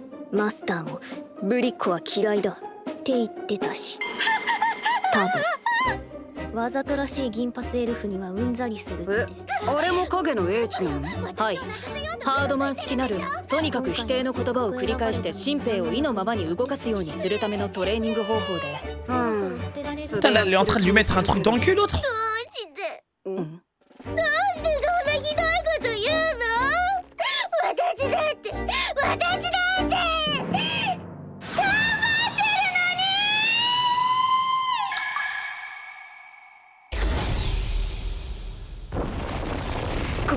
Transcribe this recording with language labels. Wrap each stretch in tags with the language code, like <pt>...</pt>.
<ja>マスターもブリッコは嫌いだって言ってたし、多分わざとらしい銀髪エルフにはうんざりするって。あれも影の英知なの？はい、ハードマン式なるとにかく否定の言葉を繰り返して新兵を意のままに動かすようにするためのトレーニング方法で。</ja> <fr>Putain, elle est en train de lui mettre un truc dans le cul, l'autre.</fr> <ja>どうしてそんなひどいこと言うの？私だって頑張ってるのに。</ja>